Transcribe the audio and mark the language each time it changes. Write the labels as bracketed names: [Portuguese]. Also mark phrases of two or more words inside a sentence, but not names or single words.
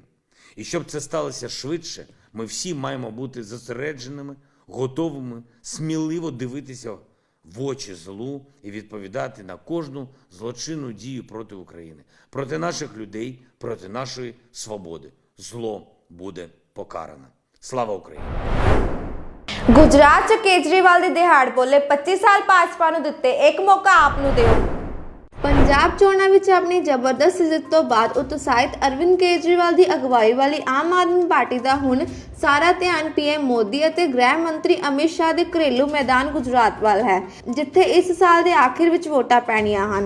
[Ukrainian] І щоб це сталося швидше, ми всі маємо бути зосередженими, готовими, сміливо дивитися в очі злу і відповідати на кожну злочинну дію проти України, проти наших людей, проти нашої свободи. Зло буде покарано. Слава Україні! [Punjabi] ਗੁਜਰਾਤ 'ਚ ਕੇਜਰੀਵਾਲ ਦੀ ਦਿਹਾੜ ਬੋਲੇ 25 ਸਾਲ ਭਾਜਪਾ ਨੂੰ ਦਿੱਤੇ, ਇੱਕ ਮੌਕਾ ਆਪ ਨੂੰ ਦਿਓ। ਪੰਜਾਬ ਚੋਣਾਂ ਵਿੱਚ ਆਪਣੀ ਜ਼ਬਰਦਸਤ ਜਿੱਤ ਤੋਂ ਬਾਅਦ ਉਤਸ਼ਾਹਿਤ ਅਰਵਿੰਦ ਕੇਜਰੀਵਾਲ ਦੀ ਅਗਵਾਈ ਵਾਲੀ ਆਮ ਆਦਮੀ ਪਾਰਟੀ ਦਾ ਹੁਣ ਸਾਰਾ ਧਿਆਨ ਪੀਐਮ ਮੋਦੀ ਅਤੇ ਗ੍ਰਹਿ ਮੰਤਰੀ ਅਮਿਤ ਸ਼ਾਹ ਦੇ ਘਰੇਲੂ ਮੈਦਾਨ ਗੁਜਰਾਤ ਵੱਲ ਹੈ, ਜਿੱਥੇ ਇਸ ਸਾਲ ਦੇ ਆਖਿਰ ਵਿੱਚ ਵੋਟਾਂ ਪੈਣੀਆਂ ਹਨ।